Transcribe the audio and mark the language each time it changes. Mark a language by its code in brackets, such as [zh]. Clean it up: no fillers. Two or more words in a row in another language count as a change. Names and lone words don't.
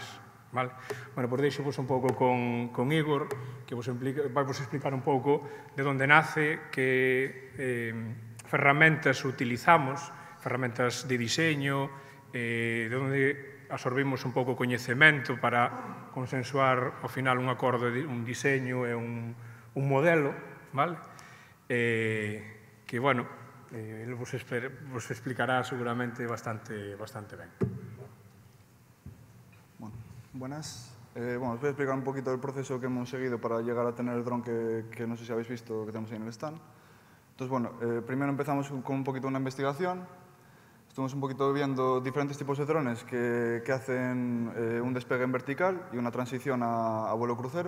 [gl] Bueno, pois deixo-vos un pouco con Igor, que vai vos explicar un pouco de onde nace, que ferramentas utilizamos, ferramentas de diseño, de onde absorbimos un pouco coñecemento para consensuar ao final un acordo, un diseño e un modelo, que, bueno, ele vos explicará seguramente bastante ben. [es] Buenas. Bueno, os voy a explicar un poquito el proceso que hemos seguido para llegar a tener el dron que no sé si habéis visto que tenemos ahí en el stand. Entonces, bueno, primero empezamos con un poquito una investigación. Estuvimos un poquito viendo diferentes tipos de drones que hacen un despegue en vertical y una transición a vuelo crucero.